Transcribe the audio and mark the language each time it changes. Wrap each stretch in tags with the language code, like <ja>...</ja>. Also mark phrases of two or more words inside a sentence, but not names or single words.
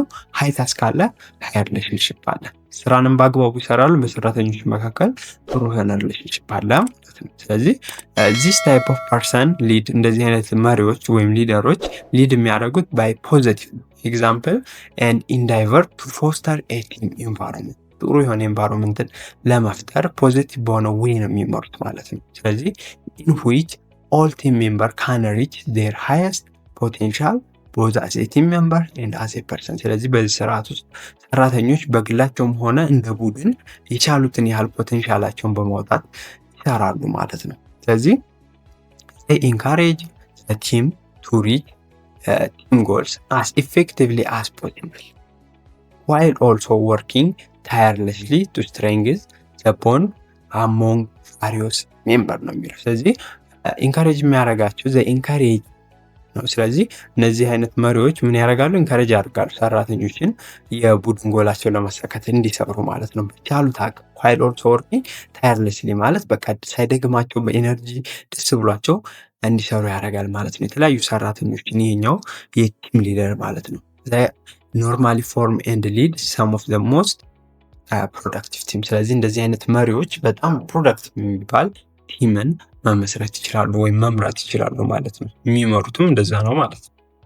<en>high task</en> <am>አለ፣</am> <en>high relationship</en> <am>አለ። ስራንም በአግባቡ ይሰራሉ። በሰራተኞች መካከል ጥሩ የሆነ ሪሌሽንሽፕ አለ ማለት ነው። ስለዚህ</am> <en>this type of person lead፣</en> <am>እንደዚህ አይነት መሪዎች ወይም ሊደሮች ሊድ የሚያደርጉት ባይ</am> <en>positive example and endeavor to foster a team environment።</en> <am>ጥሩ የሆነ ኤንቫይሮንመንትን ለመፍጠር ፖዚቲቭ በሆነ ዌይ ነው የሚመሩት ማለት ነው። ስለዚህ</am> <en>in which all team member can reach their highest potential both as a team member and as a person።</en> <am>ስለዚህ በዚህ ስርዓት ውስጥ ሰራተኞች በግላቸውም ሆነ እንደ ቡድን የቻሉትን ያህል ፖቴንሻላቸውን በማውጣት ይሰራሉ ማለት ነው። ስለዚህ</am> <en>they encourage the team to reach team goals as effectively as possible while also working tirelessly to strengthen the bond among various members</en> <am>ነው የሚለው። ስለዚህ ኢንካሬጅ የሚያደርጋቸው ኢንካሬጅ ነው። ስለዚህ እነዚህ አይነት መሪዎች ምን ያደርጋሉ? ኢንካሬጅ ያደርጋሉ ሰራተኞችን የቡድን ጎላቸውን ለማሳካት እንዲሰሩ ማለት ነው በቻሉት አቅም።</am> <en>while also working tirelessly</en> <am>ማለት በቃ ሳይደግማቸው በኤነርጂ ደስ ብሏቸው እንዲሰሩ ያደርጋል ማለት ነው። የተለያዩ ሰራተኞችን ይሄኛው የቲም ሊደር ማለት ነው።</am> <en>normally form and lead some of the most productive team።</en> <am>ስለዚህ እንደዚህ አይነት መሪዎች በጣም ፕሮዳክቲቭ የሚባል ቲምን መመስረት ይችላሉ ወይም መምራት ይችላሉ ማለት ነው። የሚመሩትም እንደዛ ነው ማለት ነው።</am>